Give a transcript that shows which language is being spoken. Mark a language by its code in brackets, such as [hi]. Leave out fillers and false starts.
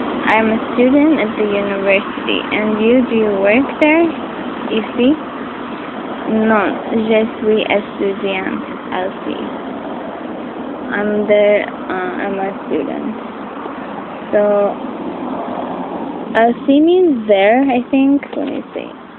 [en] I'm a student at the university. And you, do you work there? [fr] Ici? Non, je suis étudiante aussi. [en] I'm there, I'm a student. So, aussi means there, I think. Let me see.